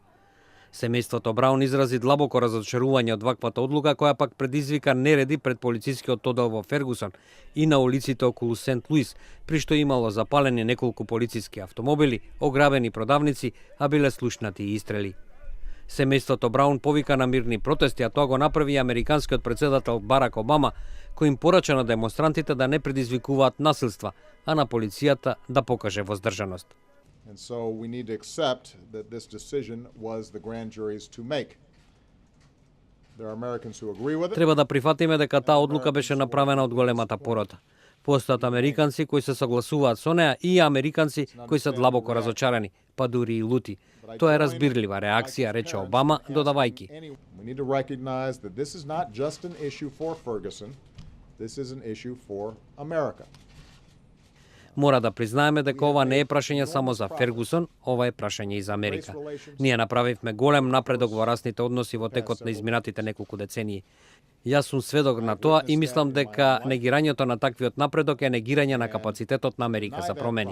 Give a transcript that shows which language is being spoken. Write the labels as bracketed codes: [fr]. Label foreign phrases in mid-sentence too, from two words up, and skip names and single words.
[mk] Семејството Браун изрази длабоко разочарување од ваквата одлука која пак предизвика нереди пред полицискиот оддел во Фергусон и на улиците околу Сент Луис, при што имало запалени неколку полициски автомобили, ограбени продавници, а биле слушнати и истрели. Семејството Браун повика на мирни протести, а тоа го направи и американскиот председател Барак Обама, кој им порача на демонстрантите да не предизвикуваат насилства, а на полицијата да покаже воздржаност. [en] And so we need to accept that this decision was the grand jury's to make. There are Americans who agree with it. [mk] Треба да прифатиме дека таа одлука беше направена од големата порота. Постојат американци кои се согласуваат со неа и американци кои се длабоко разочарани, па дури и лути. Тоа е разбирлива реакција, рече Обама, додавајки. [en] We need to recognize that this is not just an issue for Ferguson. This is an issue for America. [mk] Мора да признаеме дека ова не е прашање само за Фергусон, ова е прашање и за Америка. Ние направивме голем напредок во расните односи во текот на изминатите неколку децении. Јас сум сведок на тоа и мислам дека негирањето на таквиот напредок е негирање на капацитетот на Америка за промени.